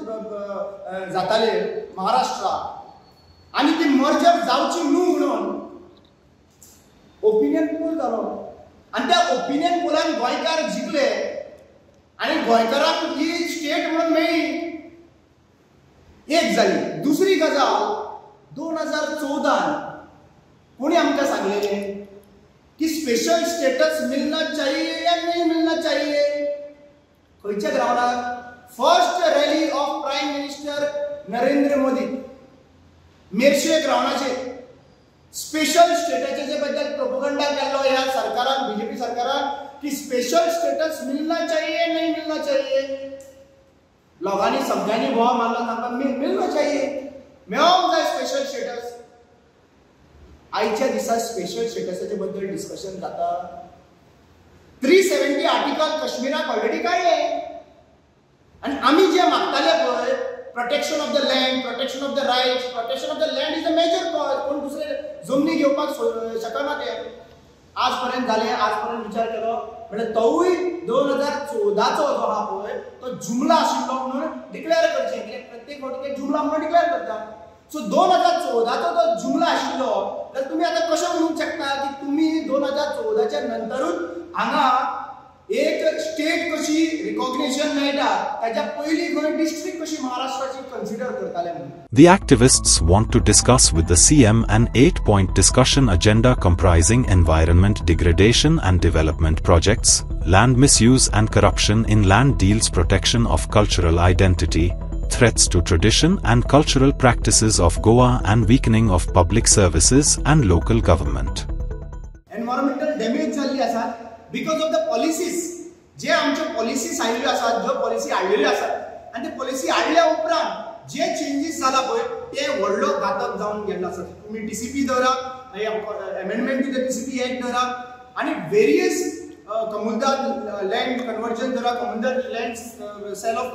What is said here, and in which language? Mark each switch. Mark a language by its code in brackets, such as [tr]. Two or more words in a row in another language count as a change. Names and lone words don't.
[kok] जाताले महाराष्ट्रा आणि ती मर्जर जावची न्हू म्हणून ओपिनियन पोल जालो आणि त्या ओपिनियन पोलान गोंयकार जिखले आणि गोंयकारांक ही स्टेट म्हणून मेळ्ळी एक जाली दुसरी गजाल 2014 कोणी आमकां सांगलेलें की [en] special status [hi] मिलना चाहिए या नहीं मिलना चाहिए [kok] खंयच्या ग्राउंडार [en] first rally of prime minister [kok] नरेंद्र मोदी मेर्शे ग्राउंडाचेर स्पेशल स्टेटसाचे बद्दल प्रोपगंडा केल्लो ह्या सरकारान बीजेपी सरकारान की स्पेशल स्टेटस [hi] मिलना चाहिए नहीं मिलना चाहिए [kok] लोकांनी सगळ्यांनी बोवा मारला तांकां [hi] मिलना चाहिए [kok] मेळोंक जाय [en] special status [kok] आयच्या दिसा स्पेशल स्टेटसाचे बद्दल डिस्कशन जाता 370 आर्टिकल काश्मीराक ऑलरेडी काडले आनी आमी जे मागताले पळय [en] protection of the land protection of the rights protection of the land is a major cause [kok] कोण दुसरे जमनी घेवपाक शकना ते आज पर्यंत झाले आज पर्यंत विचार केलो म्हणजे तोय 2014 चो जो हा पळय तो जुमला आशिल्लो म्हणून डिक्लेअर करचे कित्याक प्रत्येक फावटी जुमला म्हणून डिक्लेअर करता सो 2014 चो तो जुमला आशिल्लो तर तुम्ही आता कशें म्हणूंक शकता की तुम्ही 2014 च्या नंतरूच हांगा एक स्टेट कशी रिकॉग्निशन मेळटा ताच्या पयली गोंय डिस्ट्रिक्ट कशी महाराष्ट्राची कन्सिडर करताले म्हणून. [en] The activists want to discuss with the CM an 8-point discussion agenda comprising environment degradation and development projects, land misuse and corruption in land deals, protection of cultural identity, threats to tradition and cultural practices of Goa, and weakening of public services and local government. Environmental damage [kok] झाली आसा [en] because of the policies [kok] जे आमचे पॉलिसीज आयल्ल्यो आसात ज्यो पॉलिसी हाडलेल्यो आसात आनी ते पॉलिसी हाडल्या उपरांत जे चेंजीस जाला पळय ते व्हडलो घातक जावन गेल्लो आसा तुम्ही टीसीपी धरा [en] amendment to the TCP Act [kok] धरा आनी वेरियस कमुलदार [en] land conversion [kok] धरा कमुलदार [en] land sale of